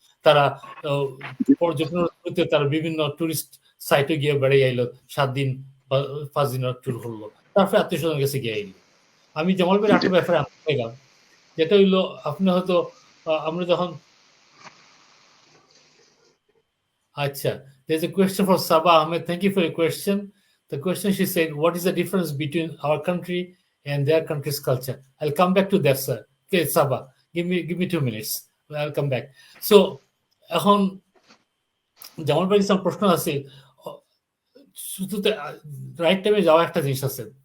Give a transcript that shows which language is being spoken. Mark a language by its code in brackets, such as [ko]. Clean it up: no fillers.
[bn] তারা পর্যটনের তারা বিভিন্ন টুরিস্ট সাইটে গিয়ে বেড়ে আইলো, 7 দিন বা 5 দিনের ট্যুর করলো, তারপরে আত্মীয় স্বজনের কাছে গিয়ে আইলো। আমি জামাল ভাইয়ের একটা ব্যাপারে গেলাম, যেটা হইলো আপনি হয়তো আমরা যখন Acha, [en] there's a question from Saba Ahmed. Thank you for your question. The question she said, what is the difference between our country and their country's culture? I'll come back to that, sir. Okay, Saba, give me 2 minutes. I'll come back. [bn] So, এখন যেমন ভাই কিছু প্রশ্ন আছে, শুধুতে right টাইমে যাওয়া একটা জিনিস আছে।